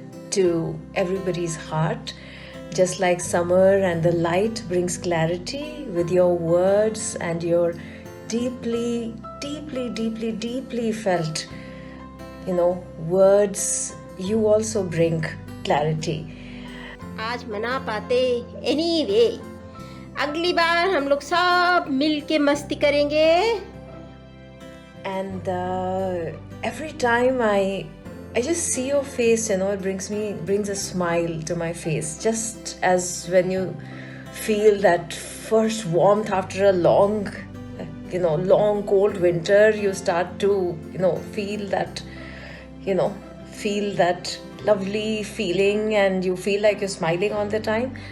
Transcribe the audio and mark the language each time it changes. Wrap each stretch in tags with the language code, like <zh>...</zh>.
<en>to everybody's heart. Just like summer and the light brings clarity, with your words and your deeply felt, words, you also bring clarity.</en> <hi>आज मना पाते anyway. अगली बार हम लोग सब मिल के मस्ती करेंगे.</hi> <en>And every time I just see your face, it brings a smile to my face. Just as when you feel that first warmth after a long cold winter, you start to, feel that lovely feeling, and you feel like you're smiling all the time.</en>